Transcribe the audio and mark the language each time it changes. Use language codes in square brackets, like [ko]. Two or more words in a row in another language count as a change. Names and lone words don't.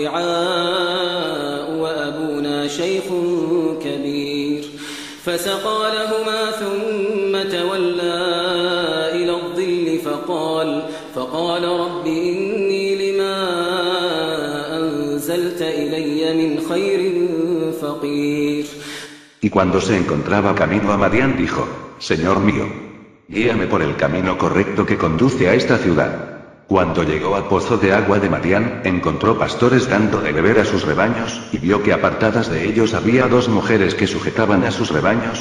[ar] الرعاء وأبونا شيخ كبير فسقى لهما ثم تولى إلى الظل فقال رب إني لما أنزلت إلي من خير فقير. [es] Y cuando se encontraba camino a Madián dijo: Señor mío, guíame por el camino correcto que conduce a esta ciudad. Cuando llegó al pozo de agua de Madián, encontró pastores dando de beber a sus rebaños, y vio que apartadas de ellos había 2 mujeres que sujetaban a sus rebaños.